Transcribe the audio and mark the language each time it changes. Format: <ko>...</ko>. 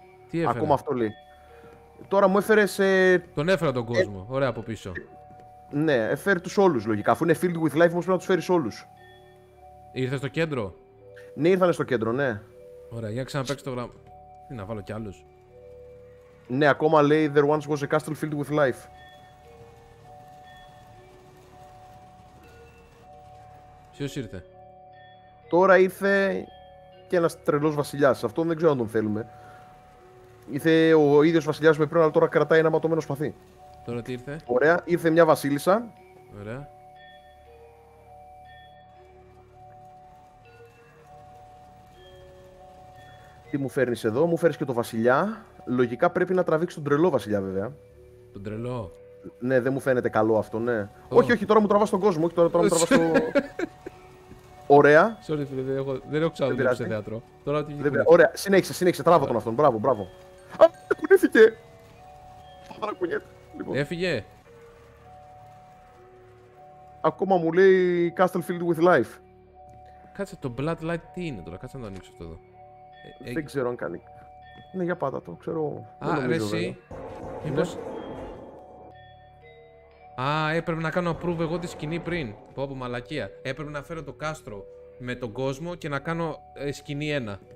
<el>Τι έφερα. Ακόμα αυτό λέει. Τώρα μου έφερες. Τον έφερα τον κόσμο. Ωραία από πίσω. Ναι, έφερε τους όλους λογικά. Αφού είναι</el> <en>filled with life,</en> <el>όμως πρέπει να τους φέρεις όλους. Ήρθε στο κέντρο. Ναι, ήρθανε στο κέντρο, ναι. Ωραία, για ξαναπαίξει το γράμμα. Τι να βάλω κι άλλους. Ναι, ακόμα λέει</el> <en>there once was a castle filled with life.</en> <el>Ποιος ήρθε. Τώρα ήρθε και ένας τρελός βασιλιάς. Αυτό δεν ξέρω αν τον θέλουμε. Ήρθε ο ίδιος βασιλιάς με πριν, αλλά τώρα κρατάει ένα ματωμένο σπαθί. Τώρα τι ήρθε. Ωραία, ήρθε μια βασίλισσα. Ωραία. Τι μου φέρνεις εδώ, μου φέρνεις και το βασιλιά. Λογικά πρέπει να τραβήξει τον τρελό βασιλιά, βέβαια. Τον τρελό. Ναι, δεν μου φαίνεται καλό αυτό, ναι. Όχι, τώρα μου τραβάς τον κόσμο. Όχι, τώρα μου τραβάς το. Ωραία. Sorry φίλε, δεν έχω ξαναδουλέψει πειράζει. σε θέατρο. Τώρα τι Δεν πειράζει. Ωραία, συνέχισε, τράβα τον αυτόν. Μπράβο. Α, κουνήθηκε! Θα κουνιέται. Λοιπόν, Έφυγε. ακόμα μου λέει</el> <en>Castle filled with life.</en> <el>Κάτσε το Bloodlight τι είναι τώρα, κάτσε να το ανοίξω αυτό εδώ. Δεν ξέρω αν κάνει. Ναι, για πάτα το, ξέρω. Δεν Α, ρε νομίζω, εσύ. Μήπως... Α, έπρεπε να κάνω approve εγώ τη σκηνή πριν. Πω πω μαλακία. Έπρεπε να φέρω το κάστρο με τον κόσμο και να κάνω σκηνή 1.</el>